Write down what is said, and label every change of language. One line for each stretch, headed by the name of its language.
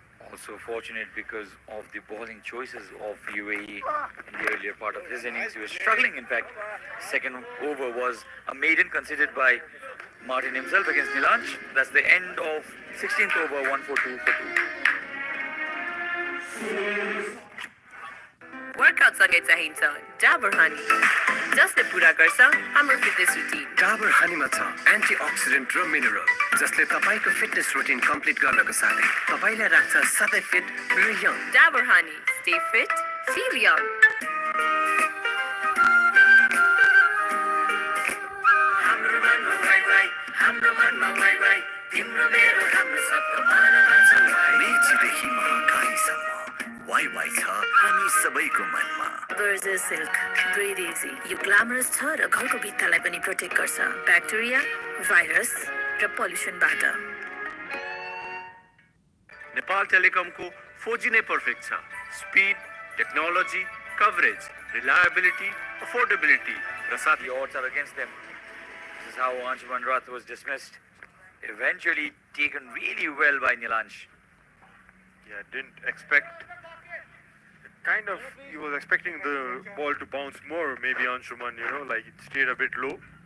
English: Also fortunate because of the bowling choices of UAE in the earlier part of his innings. He was struggling, in fact. Second over was a maiden considered by Martin himself against Nilansh. That's the end of 16th over, 1 for 2 for 2.
Nepali: Workout सँगै चाहिन्छ Dabur honey जसले पुरा गर्छ हाम्रो fitness routine Dabur हनीमा छ antioxidant र mineral जसले तपाईको फिटनेस रुटिन कम्प्लिट गर्नको साथै तपाईलाई राख्छ सधैँ फिट र young
English: Dabur honey stay fit feel young
Nepali: हाम्रो मनमा वाइ तिम्रो मेरो हाम्रो सबको मनमा छ मेचीदेखि महाकालीसम्म वाइ छ हामी सबैको मनमा Berger Silk Breathe Easy यो ग्ल्यामरस छ र घरको भित्तालाई पनि प्रोटेक्ट गर्छ ब्याक्टेरिया भाइरस र पोल्युसनबाट नेपाल टेलिकमको 4G नै पर्फेक्ट छ speed technology coverage reliability affordability र साथ
English: The odds are against them. This is how Anshuman Rath was dismissed. Eventually taken really well by Nilansh. Yeah, didn't expect. Kind of, he was expecting the ball to bounce more, maybe Anshuman, like it stayed a bit low.